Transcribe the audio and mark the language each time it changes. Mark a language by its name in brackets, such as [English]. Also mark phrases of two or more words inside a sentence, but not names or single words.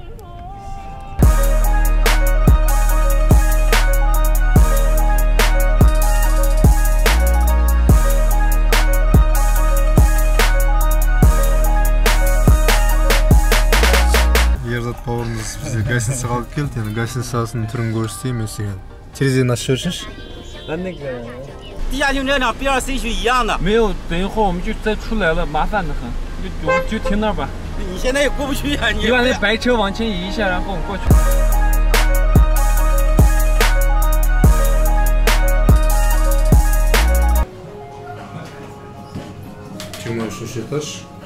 [Kazakh] Ерзат бауырымыз бізде гостиницаға алып келді. Енді гостиницасының түрін көрсетейін мен саған. Терезені ашып жібершінші. [Chinese] 地下停车场 BRC 区一样的。没有，等一会儿我们就再出来了，麻烦的很，就停那儿吧。你现在也过不去啊！你把那白车往前移一下，然后我们过去。 [Kazakh] 23 этаж.